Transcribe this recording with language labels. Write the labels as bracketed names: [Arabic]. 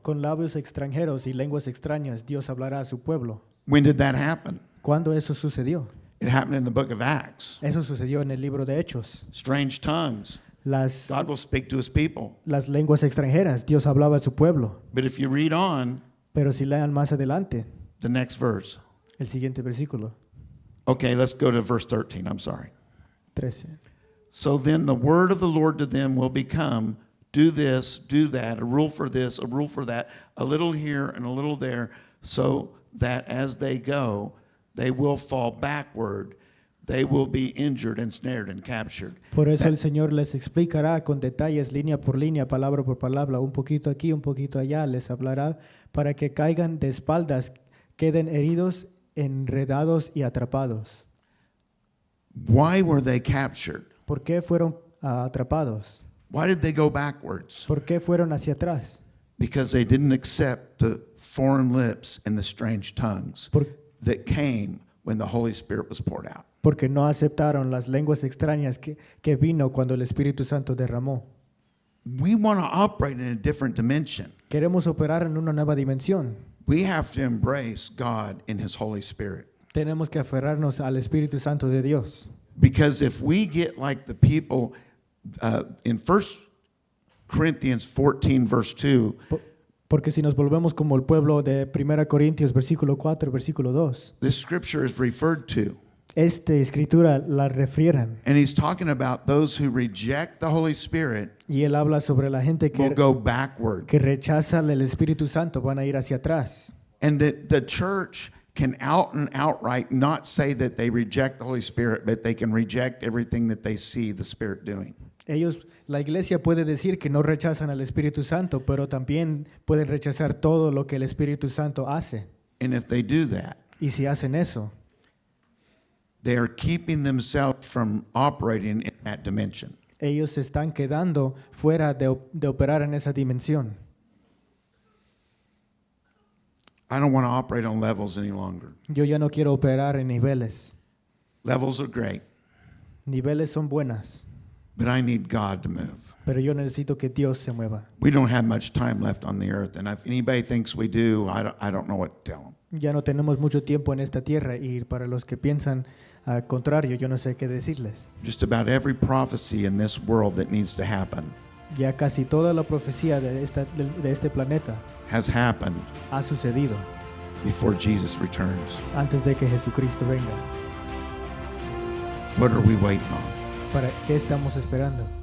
[Spanish] Con labios extranjeros y lenguas extrañas, Dios hablará a su pueblo. [English] When did that happen? [Spanish] ¿Cuándo eso sucedió? [English] It happened in the book of Acts. [Spanish] Eso sucedió en el libro de Hechos. [English] Strange tongues. [Spanish] Las, [English] God will speak to his people. [Spanish] las lenguas extranjeras, Dios hablaba a su pueblo. [English] But if you read on, [Spanish] Pero si lean más adelante, [English] the next verse. [Spanish] el siguiente versículo, [English] Okay, let's go to verse 13. I'm sorry. [Spanish] 13. [English] So then the word of the Lord to them will become, do this, do that, a rule for this, a rule for that, a little here and a little there, so that as they go, they will fall backward, they will be injured, ensnared, and captured. [Spanish] Por eso el Señor les explicará con detalles, línea por línea, palabra por palabra, un poquito aquí, un poquito allá, les hablará para que caigan de espaldas, queden heridos, enredados y atrapados. [English] Why were they captured? [Spanish] ¿Por qué fueron atrapados? [English] Why did they go backwards? [Spanish] ¿Por qué fueron hacia atrás? [English] Because they didn't accept the foreign lips and the strange tongues [Spanish] Por- [English] that came when the Holy Spirit was poured out. [Spanish] Porque no aceptaron las lenguas extrañas que vino cuando el Espíritu Santo derramó. [English] We want to operate in a different dimension. [Spanish] Queremos operar en una nueva dimensión. [English] We have to embrace God in His Holy Spirit. [Spanish] Tenemos que aferrarnos al Espíritu Santo de Dios. [English] Because if we get like the people in 1 Corinthians 14, verse 2, [Spanish] Porque si nos volvemos como el pueblo de 1 Corintios, versículo 4, versículo 2, [English] this scripture is referred to. [Spanish] esta escritura la refrieran. [English] And he's talking about those who reject the Holy Spirit [Spanish] Y él habla sobre la gente [English] will go backward. [Spanish] que rechaza el Espíritu Santo, van a ir hacia atrás. [English] And that the church can out and outright not say that they reject the Holy Spirit, but they can reject everything that they see the Spirit doing. [Spanish] La iglesia puede decir que no rechazan al Espíritu Santo, pero también pueden rechazar todo lo que el Espíritu Santo hace. [English] And if they do that, [Spanish] Y si hacen eso, [English] they are keeping themselves from operating in that dimension. [Spanish] ellos se están quedando fuera de operar en esa dimensión. [English] I don't want to operate on levels any longer. [Spanish] Yo ya no quiero operar en niveles. [English] Levels are great, [Spanish] Niveles son buenas, [English] but I need God to move. [Spanish] pero yo necesito que Dios se mueva. [English] We don't have much time left on the earth, and if anybody thinks we do, I don't know what to tell them. [Spanish] Ya no tenemos mucho tiempo en esta tierra y para los que piensan al contrario, yo no sé qué decirles. [English] Just about every prophecy in this world that needs to happen [Spanish] Ya casi toda la profecía de este planeta [English] has happened [Spanish] ha sucedido [English] before Jesus returns. [Spanish] antes de que Jesucristo venga. [English] What are we waiting on? [Spanish] ¿Para qué estamos esperando?